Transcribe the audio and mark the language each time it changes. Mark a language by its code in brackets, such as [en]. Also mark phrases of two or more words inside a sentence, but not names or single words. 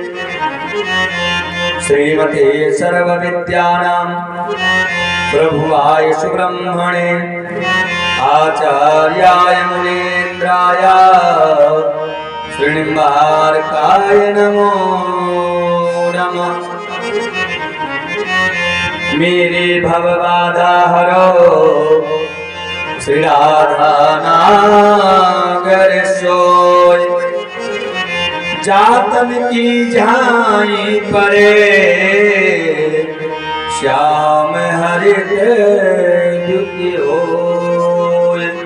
[sa] श्रीमते सर्वविद्यानां प्रभुवाय सुब्रह्मणे आचार्याय मुनीन्द्राय श्रीनिम्बार्काय नमो नमः। [bra] मेरे भवबाधा हरो श्री राधा नागर सोय जातन की झाई परे श्याम हरित दुखी होय।